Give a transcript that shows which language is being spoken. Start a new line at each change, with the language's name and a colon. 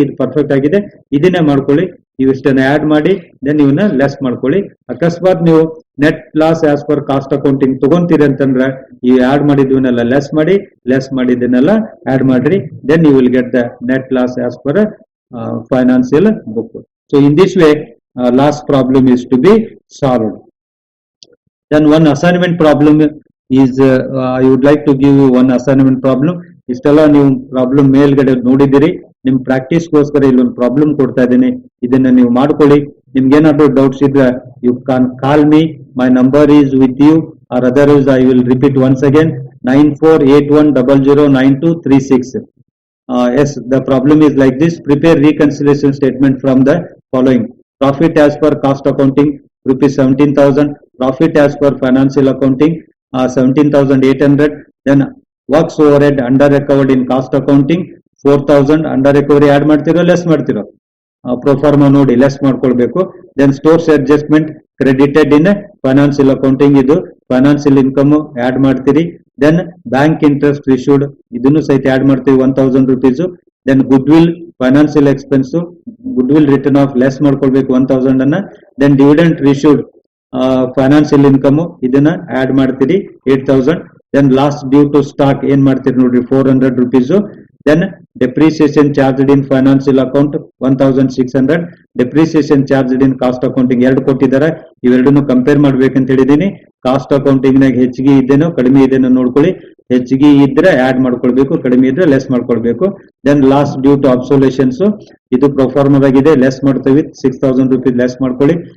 Kannada: ಇದು ಪರ್ಫೆಕ್ಟ್ ಆಗಿದೆ, ಇದನ್ನೇ ಮಾಡ್ಕೊಳ್ಳಿ. ಇವಿಷ್ಟನ್ನ ಆಡ್ ಮಾಡಿ ದೆನ್ ಇವನ್ನ ಲೆಸ್ ಮಾಡ್ಕೊಳ್ಳಿ. ಅಕಸ್ಮಾತ್ ನೀವು net loss as per cost accounting ತಗೊಂತೀರಿ ಅಂತಂದ್ರೆ ಈ ಆಡ್ ಮಾಡಿದ್ವನ್ನೆಲ್ಲ ಲೆಸ್ ಮಾಡಿ, ಲೆಸ್ ಮಾಡಿದ್ದನ್ನೆಲ್ಲ ಆಡ್ ಮಾಡ್ರಿ.
English: Then you will get the net loss as per financial book. So in this way last problem is to be solved. Then one assignment problem is I would like to give you one assignment problem.
Kannada: ಇಷ್ಟೆಲ್ಲ ನೀವು problem ಮೇಲ್ಗಡೆ ನೋಡಿದಿರಿ. ನಿಮ್ practice ಗೋಸ್ಕರ ಇಲ್ಲೊಂದು problem ಕೊಡ್ತಾ ಇದ್ದೀನಿ, ಇದನ್ನ ನೀವು ಮಾಡ್ಕೊಳ್ಳಿ. ನಿಮ್ಗೆ ಏನಾದ್ರು ಡೌಟ್ಸ್ ಇದ್ರೆ
English: You can call me. My number is with you or otherwise I will repeat once again 9481009236. Yes, the problem is like this. Prepare reconciliation statement from the following. Profit as per cost accounting rupees 17,000. Profit as per financial accounting 17,800. Then works overhead under recovered in cost accounting 4,000.
Kannada: Under recovery add ಮಾಡ್ತಿರೋ less ಮಾಡ್ತಿರೋ? Proforma ನೋಡಿ less ಮಾಡ್ಕೊಳ್ಬೇಕು.
English: then stores adjustment credited in financial accounting,
Kannada: ಇದು financial income add ಮಾಡ್ತೀರಿ. Then bank interest reissued ಇದನ್ನು ಸಹಿತ add ಮಾಡ್ತೀವಿ 1,000 rupees. Then good will financial expense, good will return of less ಮಾಡ್ಕೊಳ್ಬೇಕು 1,000 ಅನ್ನ. Then dividend reissued financial income ಇದನ್ನ add ಮಾಡ್ತೀರಿ 8,000. Then last due to stock ಏನ್ ಮಾಡ್ತೀರಿ ನೋಡ್ರಿ 400 rupees.
English: Then depreciation charged in financial account 1,600. depreciation charged in cost accounting
Kannada: ಎರಡು ಕೊಟ್ಟಿದ್ದಾರೆ, ಇವೆರಡನ್ನು ಕಂಪೇರ್ ಮಾಡ್ಬೇಕಂತ ಹೇಳಿದೀನಿ. ಕಾಸ್ಟ್ ಅಕೌಂಟಿಂಗ್ ನಾಗ ಹೆಚ್ಚಿಗೆ ಇದೇನೋ ಕಡಿಮೆ ಇದೇನೋ ನೋಡ್ಕೊಳ್ಳಿ. ಹೆಚ್ಚಿಗೆ ಇದ್ರೆ ಆಡ್ ಮಾಡ್ಕೊಳ್ಬೇಕು, ಕಡಿಮೆ ಇದ್ರೆ ಲೆಸ್ ಮಾಡ್ಕೊಳ್ಬೇಕು. ದೆನ್ ಲಾಸ್ಟ್ ಡ್ಯೂ ಟು ಅಬ್ಸೋಲೇಷನ್ಸ್ ಇದು ಪ್ರೊಫಾರ್ಮದಾಗಿದೆ, ಲೆಸ್ ಮಾಡ್ತೀವಿ 6,000 rupees ಲೆಸ್ ಮಾಡ್ಕೊಳ್ಳಿ.